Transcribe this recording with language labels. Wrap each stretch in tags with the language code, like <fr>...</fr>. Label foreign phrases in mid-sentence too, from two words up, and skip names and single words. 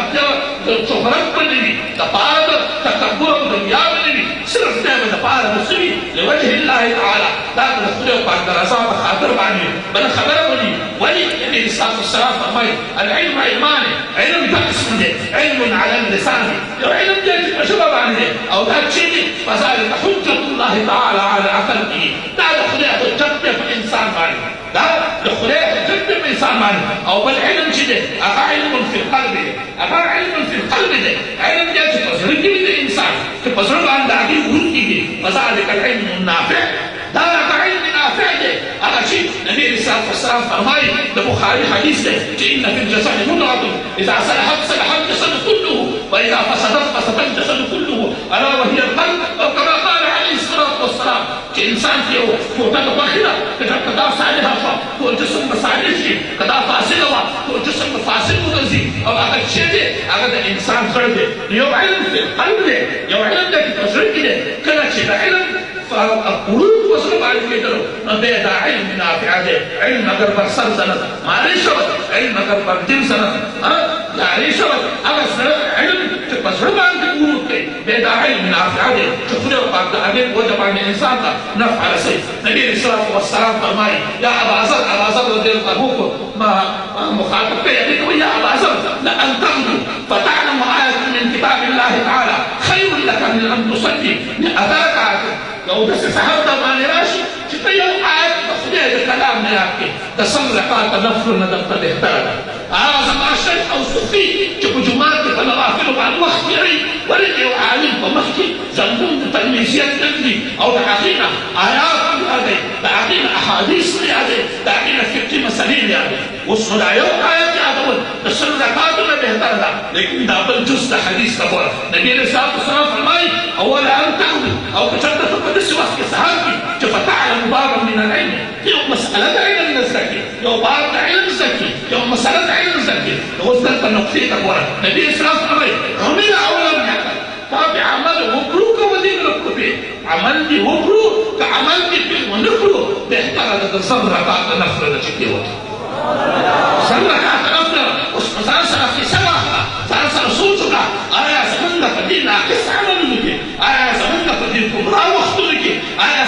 <ps>د شهرت به نه وي دپاره د تکبر او دنیا به نه وي صرف دی به دپاره د څه وي</ps> <ar>لوجه الله تعالی</ar> <ps>دا به د خدای پاک د رضا په خاطر باندې بله خبره به وي ولي نبي</ps> <ar>الصلاه والسلام</ar> <ps>فرمایي</ps> <ar>العلم علمان</ar> <ps>علم دا قسم دی</ps> <ar>علم على اللسان</ar> <ps>یو علم دی چې په ژبه باندې دی او دا چې دی</ps> <ar>فذلك حجة الله تعالی على خلقه</ar> <ps>دا د خدای حجت دی په انسان باندې دا د خدای حجت دی په انسان باندې او بل علم چې دی هغه</ps> <ar>علم فی القلب</ar> <ps>دی هغه</ps> <ar>علم فی القلب</ar> <ps>دی علم دی چې په زړه کې وي د انسان چې په زړه باندې هغې ورون کېږي</ps> <ar>فذلك العلم النافع</ar> <ps>دا هغه</ps> <ar>علم نافع</ar> <ps>دی هغه چې نبي</ps> <ar>علیه الصلاه والسلام</ar> <ps>فرمایي د بخاري حدیث دی چې</ps> <ar>ان فی الجسد مضغة اذا صلحت صلح الجسد كله واذا فسدت فسد الجسد كله الا وهي القلب او كما قال عليه الصلاه والسلام</ar> <ps>چې انسان کې یو ټوټه د غوښې ده که دا صالحه شوه ټول جسم به صالح شي که دا فاسده وه ټول جسم به فاسد وګرځي او هغه چې دی هغه د انسان زړه دی یو</ps> <ar>علم فی القلب</ar> <ps>دی یو علم دی چې په زړه کې دی کله چې د علم قلوب وصل باندې کېدلو نو بیا دا</ps> <ar>علم نافع</ar> <ps>دی</ps> <fa>علم اگر بر سر زند ماری شود علم اگر بر دل زند جاری شود</fa> <ps>هغه علم چې په زړه باندې ورود کوي بیا دا</ps> <ar>علم نافع</ar> <ps>دی چې خدای پاک د هغې په وجه باندې انسان ته نفع رسوي نبي</ps> <ar>علیه الصلاه والسلام</ar> <ps>فرمایي</ps> <ar>یا ابا ذر رضی الله عنه</ar> <ps>مخاطب کوي هغې ته وایي</ps> <ar>یا ابا ذر لان تغدو فتعلم آیة من کتاب الله تعالی خیر لك من ان تصلي</ar> <ps>اتاك لو داسې سهار ته باندې راشي چې ته یو آیت د خدای د کلام نه یاد کړې د سل رکعاته نفلو نه درته بهتره ده هغه زما شیخ او صوفي چې په جومات کې په نوافلو باندې وخت تېروي ولې د یو عالم په مخ کې زنګون د تلمیذیت ګرځي او د هغې نه آیات نه یادوي د هغې نه احادیث نه یادوي د هغې نه فقهي مسلې نه یادوي اوس نو دا یو آیت یادول د سل رکعاتو نه بهتره ده لیکن دا بل جز د حدیث ته ګوره نبي علیه</ps> <ar>الصلات والسلام</ar> <ps>فرمایي</ps> <ar>اوله ان تعبد</ar> <ps>او که چېرته ته په داسې وخت کې سهار کې چې</ps> <ar>فتعلم بابا من العلم</ar> <ps>یو مسأله د علم نه زده کړي یو باب د علم زده کړي یو مسأله د علم زده کړي نو اوس دلته نقطې ته ګوره نبي اسلام فرمایي</ps> <ar>عمل او لم يعمل</ar> <ps>تا به عمل وکړو که ودې نه کړو پرې عمل دې وکړو که عمل دې پرې ونه کړو بهتره ده د سل رکعاته نفله ده چې کې وکړو سل رکعاته نفله اوس په ځان سره کیسه واخله ځان سره سوچ وکړه آیا زمونږ په دې ناقص عملونو کې آیا زمونږ په دې ګمراه وختونو کې آیا</ps>